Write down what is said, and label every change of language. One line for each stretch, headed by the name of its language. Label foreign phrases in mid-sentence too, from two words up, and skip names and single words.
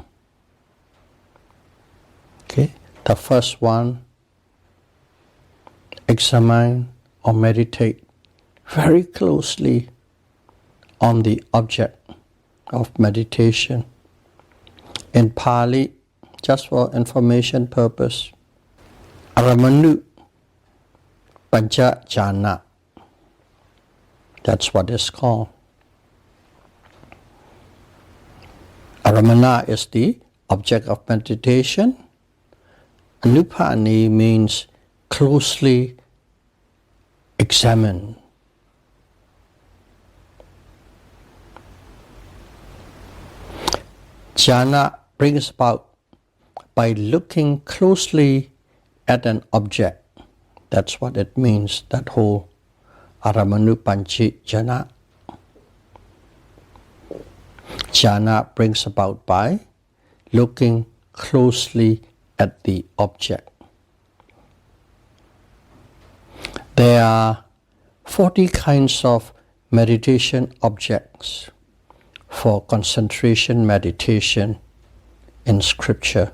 English: Okay, the first one, examine or meditate very closely on the object of meditation. In Pali, just for information purpose,
Pali: aramanu pancha jhana.
English: That's what it's called. Aramana is the object of meditation. Anupani means closely examine. Jhana brings about by looking closely at an object. That's what it means, that whole
Pali: aramanu panchi jhana.
English: Jhana brings about by looking closely at the object. There are 40 kinds of meditation objects for concentration meditation in scripture.